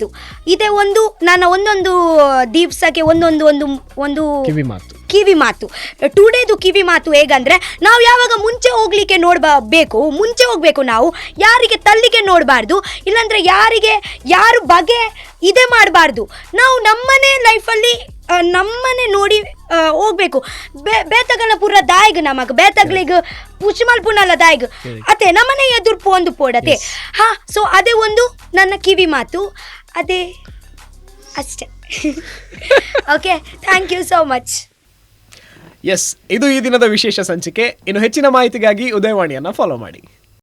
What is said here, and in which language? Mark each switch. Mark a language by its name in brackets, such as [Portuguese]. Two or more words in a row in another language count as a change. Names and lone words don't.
[Kannada] ಇದೇ ಒಂದು ನನ್ನ ಒಂದೊಂದು ದಿವಸಕ್ಕೆ ಒಂದು ಕಿವಿ ಮಾತು ಟುಡೇದು ಕಿವಿ ಮಾತು ಹೇಗಂದರೆ ನಾವು ಯಾವಾಗ ಮುಂಚೆ ಹೋಗಬೇಕು ನಾವು, ಯಾರಿಗೆ ತಲ್ಲಿಗೆ ನೋಡಬಾರ್ದು, ಇಲ್ಲಾಂದರೆ ಯಾರು ಬಗೆ ಇದೇ ಮಾಡಬಾರ್ದು. ನಾವು ನಮ್ಮನೇ ಲೈಫಲ್ಲಿ ನಮ್ಮನೆ ನೋಡಿ ಹೋಗ್ಬೇಕು. [Tulu] ಬೇತಗಲ ಪೂರ ದಾಯ್ಗ ನಮಗ್ ಬೇತಗ್ಲಿಗ್ ಪುಷ್ಮಲ್ ಪುನಲ ದಾಯ್ಗ ಅತೆ ನಮ್ಮನೆ ಎದುರು ಪೋಂದು ಪೋಡತೆ. ಹಾ, [Kannada] ಸೊ ಅದೇ ಒಂದು ನನ್ನ ಕಿವಿ ಮಾತು, ಅದೇ ಅಷ್ಟೇ. [English] Okay, thank you so much. [Kannada] ಎಸ್, ಇದು ಈ ದಿನದ ವಿಶೇಷ ಸಂಚಿಕೆ. ಇನ್ನು ಹೆಚ್ಚಿನ ಮಾಹಿತಿಗಾಗಿ ಉದಯವಾಣಿಯನ್ನು ಫಾಲೋ ಮಾಡಿ.